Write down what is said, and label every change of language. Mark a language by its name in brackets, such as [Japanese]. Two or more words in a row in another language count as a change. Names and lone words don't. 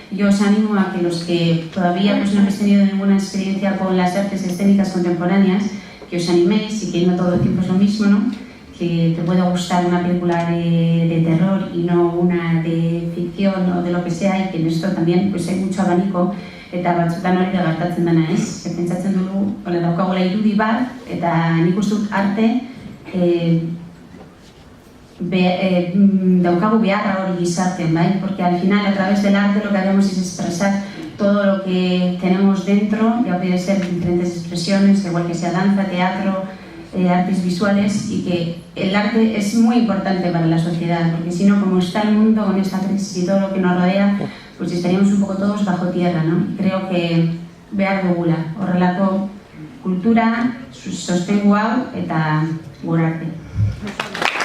[Spanish] Yo os animo a que los que todavía no habéis tenido ninguna experiencia con las artes escénicas contemporáneas, que os animéis, y que no todo el tiempo es lo mismo, ¿no? Que te pueda gustar una película de terror y no una de ficción o de lo que sea, y que en esto también hay mucho abanico, [Basque] eta batzutan hori da gertatzen dena, ez? Pentsatzen dugu, daukagula irudi bat, eta nik uste dut arte daukagu beharra hori gizartean, bai? [Spanish] Porque al final, a través del arte, lo que hacemos es expresar todo lo que tenemos dentro, ya puede ser diferentes expresiones, igual que sea danza, teatro, artes visuales, y que el arte es muy importante para la sociedad, porque si no, como está el mundo con esta crisis y todo lo que nos rodea, pues estaríamos un poco todos bajo tierra, ¿no? Creo que [Basque] behar dugula, horrelako kultura sostengu hau eta gure arte.